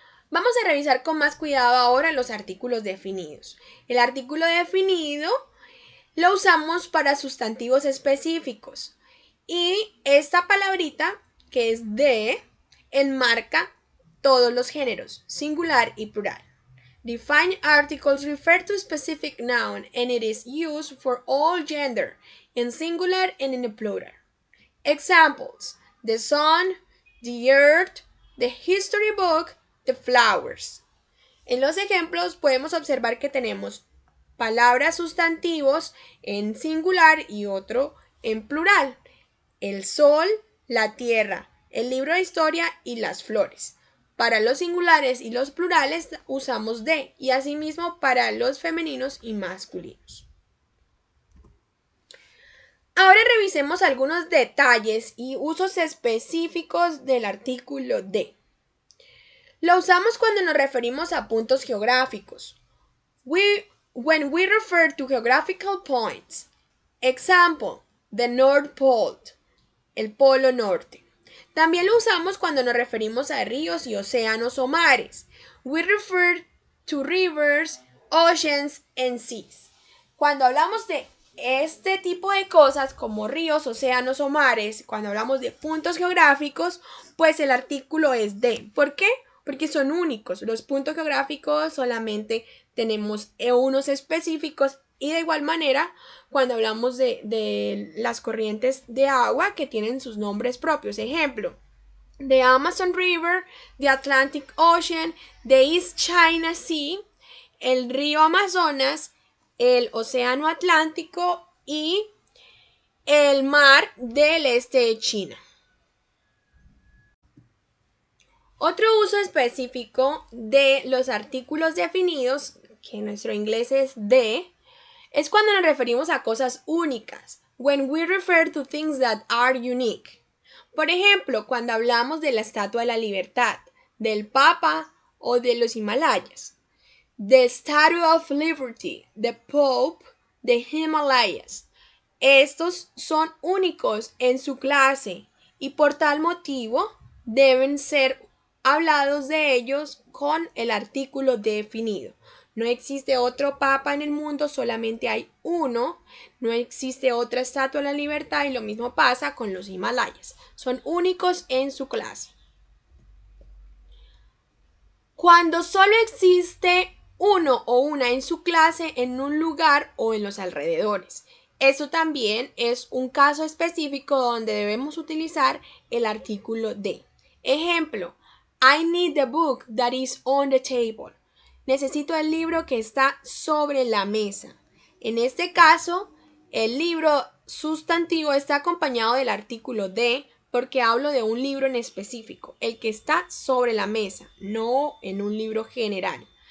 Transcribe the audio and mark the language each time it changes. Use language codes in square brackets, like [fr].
[es] Vamos a revisar con más cuidado ahora los artículos definidos. El artículo definido lo usamos para sustantivos específicos y esta palabrita, que es de, enmarca todos los géneros, singular y plural. [en] Defined articles refer to a specific noun and it is used for all gender, in singular and in plural. Examples: the sun, the earth, the history book, the flowers. [es] En los ejemplos podemos observar que tenemos palabras sustantivos en singular y otro en plural. El sol, la tierra, el libro de historia y las flores. Para los singulares y los plurales usamos de y asimismo para los femeninos y masculinos. Ahora revisemos algunos detalles y usos específicos del artículo de. Lo usamos cuando nos referimos a puntos geográficos. We [en] when we refer to geographical points. Example, the North Pole, [es] el Polo Norte. También lo usamos cuando nos referimos a ríos y océanos o mares. [en] We refer to rivers, oceans, and seas. [es] Cuando hablamos de este tipo de cosas como ríos, océanos o mares, cuando hablamos de puntos geográficos, pues el artículo es de. ¿Por qué? Porque son únicos. Los puntos geográficos solamente tenemos unos específicos y de igual manera cuando hablamos de las corrientes de agua que tienen sus nombres propios. Ejemplo, [en] the Amazon River, the Atlantic Ocean, the East China Sea, [es] el río Amazonas, el océano Atlántico y el mar del este de China. Otro uso específico de los artículos definidos, que en nuestro inglés es de, es cuando nos referimos a cosas únicas. [en] When we refer to things that are unique. [es] Por ejemplo, cuando hablamos de la Estatua de la Libertad, del Papa o de los Himalayas. [en] The Statue of Liberty, the Pope, the Himalayas. [es] Estos son únicos en su clase y por tal motivo deben ser hablados de ellos con el artículo definido. No existe otro papa en el mundo, solamente hay uno. No existe otra estatua de la libertad y lo mismo pasa con los Himalayas. Son únicos en su clase. Cuando solo existe uno o una en su clase en un lugar o en los alrededores. Eso también es un caso específico donde debemos utilizar el artículo de. [en] Ejemplo, I need the book that is on the table. [es] Necesito el libro que está sobre la mesa. En este caso, el libro sustantivo está acompañado del artículo de porque hablo de un libro en específico, el que está sobre la mesa, no en un libro general.